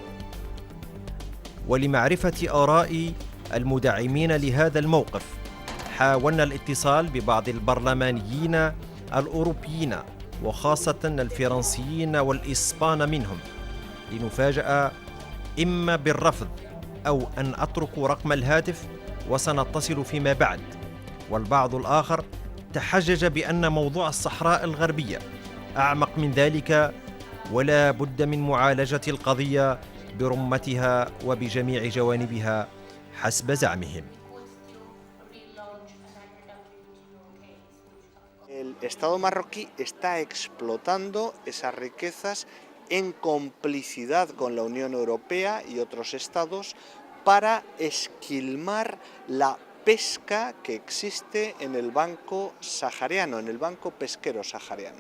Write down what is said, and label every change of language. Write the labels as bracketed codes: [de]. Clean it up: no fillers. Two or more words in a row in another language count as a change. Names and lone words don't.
[ar] ولمعرفة آراء المدعمين لهذا الموقف، حاولنا الاتصال ببعض البرلمانيين الأوروبيين وخاصة الفرنسيين والإسبان منهم، لنفاجأ إما بالرفض أو أن أتركوا رقم الهاتف وسنتصل فيما بعد. والبعض الآخر تحجج بأن موضوع الصحراء الغربية أعمق من ذلك، ولا بد من معالجة القضية برمتها وبجميع جوانبها حسب زعمهم. [es] El Estado marroquí está explotando esas riquezas en complicidad con la Unión Europea y otros estados para esquilmar la pesca que existe en el banco sahariano, en el banco pesquero sahariano.